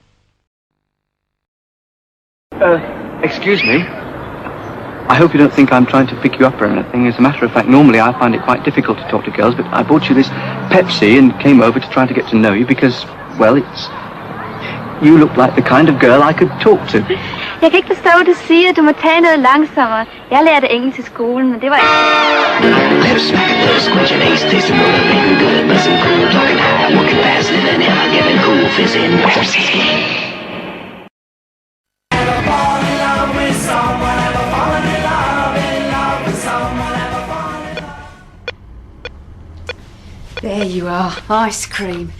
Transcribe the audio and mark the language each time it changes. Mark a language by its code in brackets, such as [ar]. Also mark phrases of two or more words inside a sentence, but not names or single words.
[en] Excuse me. I hope you don't think I'm trying to pick you up or anything. As a matter of fact, normally I find it quite difficult to talk to girls, but I bought you this Pepsi and came over to try to get to know you because, well, you look like the kind of girl I could talk to. [da] Jeg kan ikke forstå, hvad du siger. Du må tale noget langsommere. Jeg lærte engelsk i skolen, men det var ikke... [en] Let us smack it, let us squinch and ace, tasting motivating good, buzzing cool, talking high, working faster than ever, getting cool, fizzing Pepsi. There you are, ice cream.